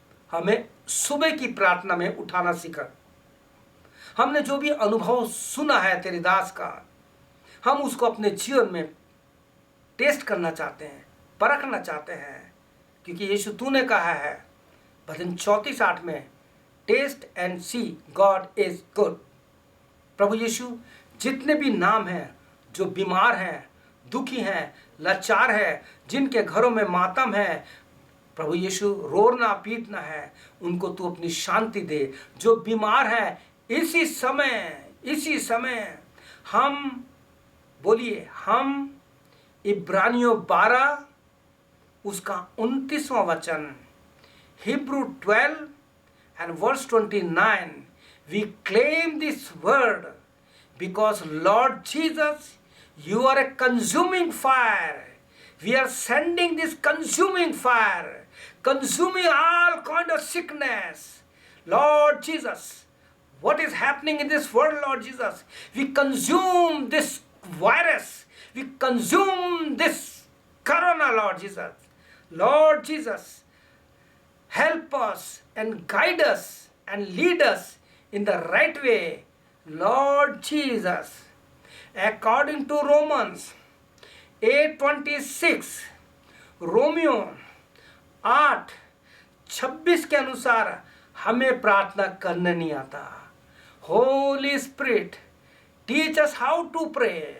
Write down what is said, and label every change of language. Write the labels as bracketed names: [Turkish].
[Hindi] हमें सुबह की प्रार्थना में उठाना सिखा। हमने जो भी अनुभव सुना है तेरे दास का, हम उसको अपने जीवन में टेस्ट करना चाहते हैं, परखना चाहते हैं, क्योंकि यीशु तूने कहा है भजन 34:8 में, [English] Taste and see God is good. [Hindi] प्रभु यीशु, जितने भी नाम हैं जो बीमार हैं, दुखी हैं, लाचार हैं, जिनके घरों में मातम है, प्रभु यीशु रोना पीटना है, उनको तू अपनी शांति दे। जो बीमार है इसी समय हम बोलिए, हम इब्रानियों 12 उसका 29वां वचन, [English] Hebrew 12 and verse 29, we claim this word because Lord Jesus, you are a consuming fire. We are sending this consuming fire, consuming all kind of sickness. Lord Jesus, what is happening in this world, Lord Jesus? We consume this virus. We consume this corona, Lord Jesus. Lord Jesus, help us and guide us and lead us in the right way. Lord Jesus, according to Romans 8:26, [Hindi] Romeo 8:26 के अनुसार हमें प्रार्थना करने नहीं आता। [English] Holy Spirit teach us how to pray.